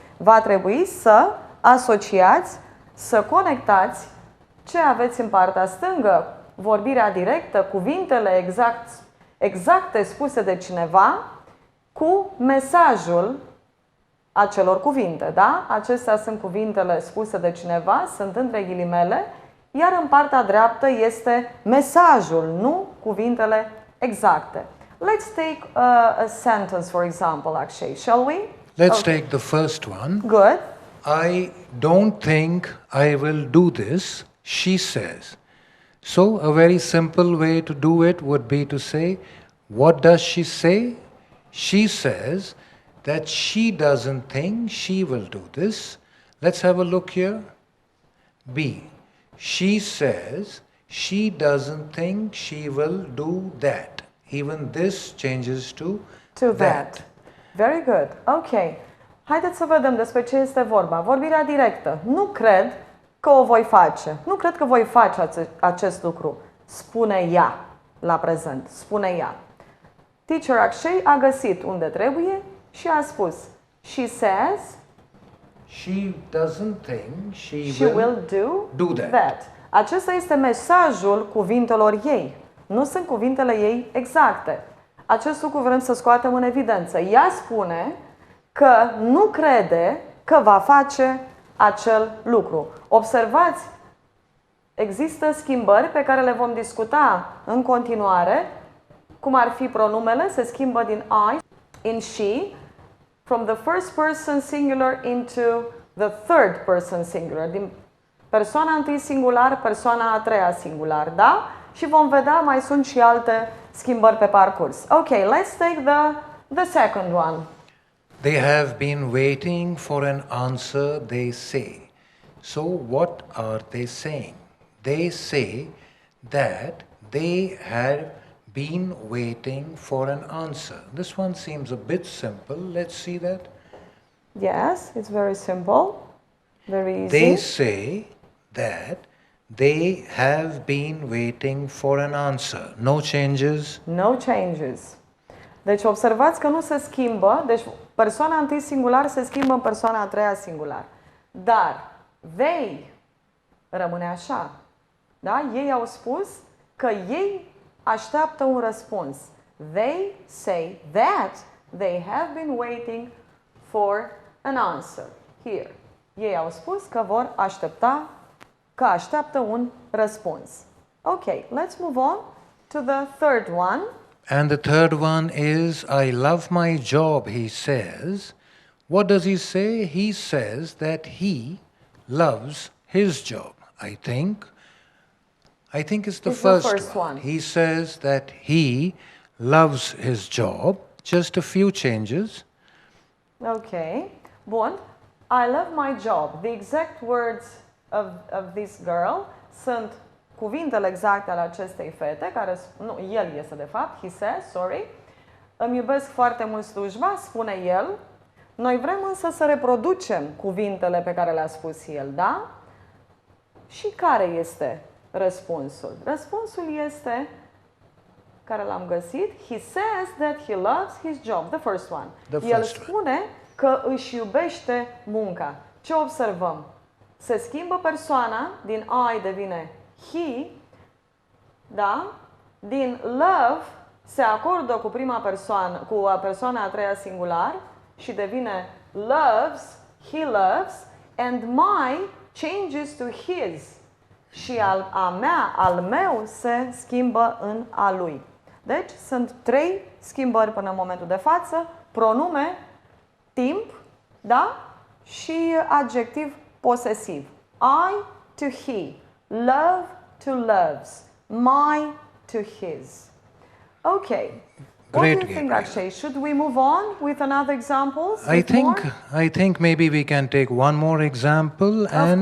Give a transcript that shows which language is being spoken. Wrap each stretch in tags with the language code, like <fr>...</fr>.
<ro>Va trebui să asociați, să conectați ce aveți în partea stângă, vorbirea directă, cuvintele exacte spuse de cineva, cu mesajul acelor cuvinte, da? Acestea sunt cuvintele spuse de cineva, sunt între ghilimele, iar în partea dreaptă este mesajul, nu cuvintele exacte.</ro> <en>Let's take a sentence, for example, Akshay, shall we? Let's take the first one. Good. I don't think I will do this, she says. So, a very simple way to do it would be to say, what does she say? She says that she doesn't think she will do this. Let's have a look here. B. She says she doesn't think she will do that. even this changes to that. Very good. Ok.</en> <ro>Haideți să vedem despre ce este vorba. Vorbirea directă. Nu cred că o voi face. Nu cred că voi face acest lucru. Spune ea la prezent. Spune ea. Teacher Akshay a găsit unde trebuie și a spus.</ro> <en>She says she doesn't think she will do that.</en> <ro>Acesta este mesajul cuvintelor ei. Nu sunt cuvintele ei exacte. Acest lucru vrem să scoatem în evidență. Ea spune că nu crede că va face acel lucru. Observați, există schimbări pe care le vom discuta în continuare, cum ar fi pronumele, se schimbă din I in she,</ro> <en>from the first person singular</en> <ro>into the third person singular, din persoana întâi singular, persoana a treia singular, da? Și vom vedea, mai sunt și alte schimbări pe parcurs.</ro> <en>Ok, let's take the second one. They have been waiting for an answer, they say. So what are they saying? They say that they have been waiting for an answer. This one seems a bit simple. Let's see that. Yes, it's very simple, very easy. They say that they have been waiting for an answer. No changes. No changes.</en> <ro>Deci observați că nu se schimbă, deci persoana întâi singular se schimbă în persoana a treia singular. Dar they rămâne așa. Da? Ei au spus că ei așteaptă un răspuns.</ro> <en>They say that they have been waiting for an answer. Here.</en> <ro>Ei au spus că vor aștepta, că așteaptă un răspuns.</ro> <en>Ok, let's move on to the third one. And the third one is, I love my job, he says. What does he say? He says that he loves his job. I think it's the first one. He says that he loves his job. Just a few changes. Ok.</en> <ro>Bun.</ro> <en>I love my job. The exact words of this girl</en> <ro>sunt cuvintele exacte ale acestei fete, care, nu, el este de fapt,</ro> <en>he says, sorry.</en> <ro>Îmi iubesc foarte mult slujba, spune el. Noi vrem însă să reproducem cuvintele pe care le-a spus el, da? Și care este răspunsul? Răspunsul este, care l-am găsit,</ro> <en>he says that he loves his job, the first one.</en> <ro>El spune că își iubește munca. Ce observăm? Se schimbă persoana, din I devine he, da? Din love se acordă cu prima persoană, cu persoana a treia singular și devine loves,</ro> <en>he loves, and my changes to his.</en> <ro>Și al meu se schimbă în a lui. Deci sunt 3 schimbări până în momentul de față: pronume, timp, da? Și adjectiv posesiv.</ro> <en>I to he, love to loves, my to his. Okay. What do you think, Akshay? Should we move on with another examples? I think maybe we can take one more example, and</en>